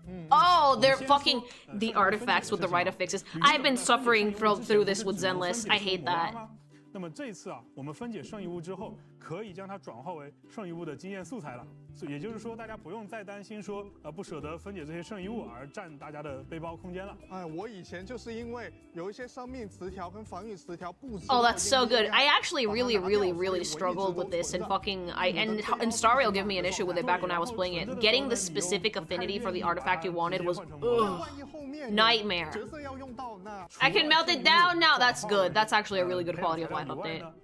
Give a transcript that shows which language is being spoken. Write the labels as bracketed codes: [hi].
[en] Oh, they're fucking the artifacts with the right affixes. I've been suffering through this with Zenless. I hate that. [zh] 那么这一次啊，我们分解圣遗物之后，可以将它转化为圣遗物的经验素材了。也就是说，大家不用再担心说不舍得分解这些圣遗物而占大家的背包空间了。哎，我以前就是因为有一些生命词条跟防御词条不知。 [en] Oh, that's so good. I actually really struggled with this and and Star Rail gave me an issue with it back when I was playing it. Getting the specific affinity for the artifact you wanted was nightmare. I can melt it down now. That's good. That's actually a really good quality of life update.